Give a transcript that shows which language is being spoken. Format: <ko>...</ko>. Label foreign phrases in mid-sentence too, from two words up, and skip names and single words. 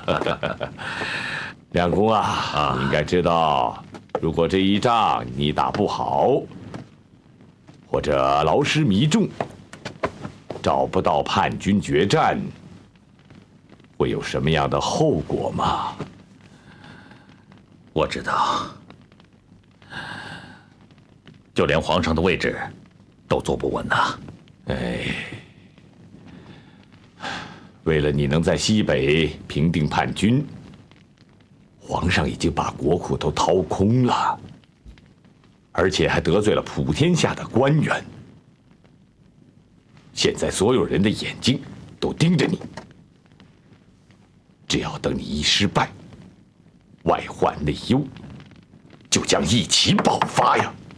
<zh>兩公啊，你應該知道，如果這一仗你打不好，或者勞師彌眾，找不到叛軍決戰，會有什麼樣的後果嗎？我知道，就連皇上的位置都坐不穩吶。哎，為了你能在西北平定叛軍，皇上已經把國庫都掏空了，而且還得罪了普天下的官員。現在所有人的眼睛都盯着你，只要等你一失敗，外患內憂就將一起爆發呀！</zh>